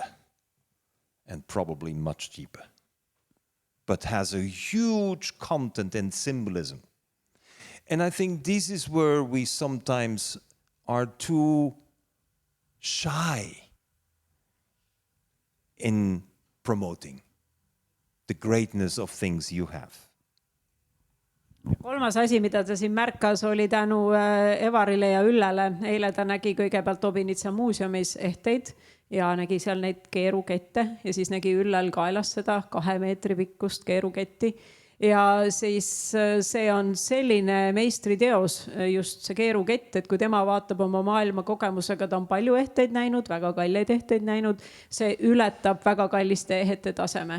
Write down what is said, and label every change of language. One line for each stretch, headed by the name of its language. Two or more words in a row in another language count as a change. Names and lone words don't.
English: And probably much cheaper. But has a huge content and symbolism. And I think this is where we sometimes are too shy in promoting the greatness of things you have.
Estonian: Kolmas asi, mida ta siin märkas, oli tänu Evarile ja Üllele. Eile ta nägi kõigepealt Obinitsa muuseumis ehteid ja nägi seal neid keerukette ja siis nägi Üllel kaelas seda 2 meetri pikkust keeruketti. Ja siis see on selline meistriteos, just see keerukett, et kui tema vaatab oma maailma kogemusega, ta on palju ehteid näinud, väga kalleid ehteid näinud, see ületab väga kalliste ehete taseme.